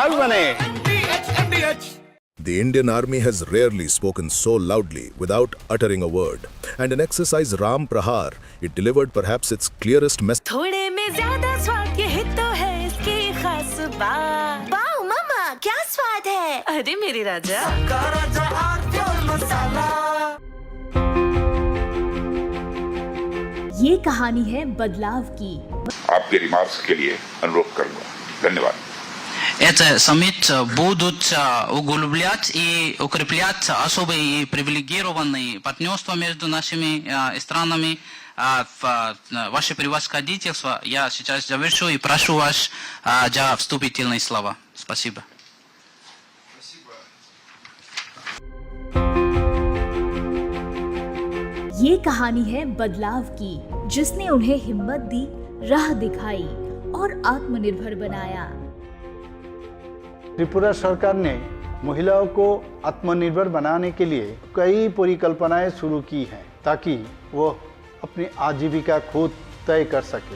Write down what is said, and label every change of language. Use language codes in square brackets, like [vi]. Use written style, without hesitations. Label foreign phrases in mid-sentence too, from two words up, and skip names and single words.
[hi] सब कुछ मजेदार बने। [en] The Indian Army has rarely spoken so loudly without uttering a word. And in exercise Ram Prahar, it delivered perhaps its clearest message. [hi] थोड़े में ज्यादा स्वाद ये ही तो है इसकी खास बात। वाओ मम्मा, क्या स्वाद है? अरे मेरे राजा। ये कहानी है बदलाव की। आपके रिमार्क्स के लिए अनुरोध करूंगा। धन्यवाद। [ru] Это саммит будут углублять и укреплять особые привилегированные партнерства между нашими странами. Ваше превосходительство, я сейчас завершу и прошу вас за вступительные слова. Спасибо. [hi] ये कहानी है बदलाव की, जिसने उन्हें हिम्मत दी, राह दिखाई और आत्मनिर्भर बनाया। त्रिपुरा सरकार ने महिलाओं को आत्मनिर्भर बनाने के लिए कई परिकल्पनाएं शुरू की हैं ताकि वो अपनी आजीविका खुद तय कर सके।